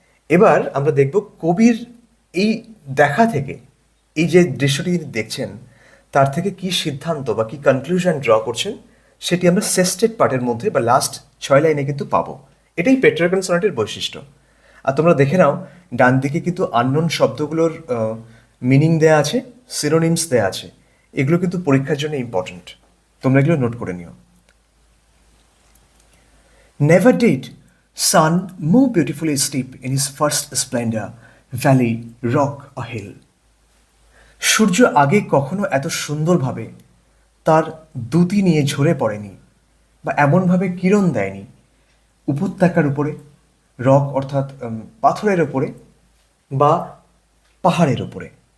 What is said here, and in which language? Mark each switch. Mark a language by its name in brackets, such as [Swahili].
[Bangla] এবার আমরা দেখব কবির এই দেখা থেকে, এই যে দৃশ্যটি তিনি দেখছেন তার থেকে কি সিদ্ধান্ত বা কি কনক্লুশন ড্র করছেন সেটি আমরা সেস্টেড পার্টের মধ্যে বা লাস্ট 6 লাইনে কিন্তু পাবো। এটাই পেট্রার্কান সনেটের বৈশিষ্ট্য। আর তোমরা দেখে নাও ডান দিকে কিন্তু আননোন শব্দগুলোর মিনিং দেয়া আছে, সিনোনিমস দেয়া আছে। এগুলো কিন্তু পরীক্ষার জন্য ইম্পর্ট্যান্ট, তোমরা এগুলো নোট করে নিও। [English] Never did sun more beautifully steep in his first splendor, valley, rock or hill. [Bangla] সূর্য আগে কখনো এত সুন্দরভাবে তার দ্যুতি নিয়ে ঝরে পড়েনি বা এমনভাবে কিরণ দেয়নি উপত্যকার উপরে, রক অর্থাৎ পাথরের ওপরে বা পাহাড়ের ওপরে।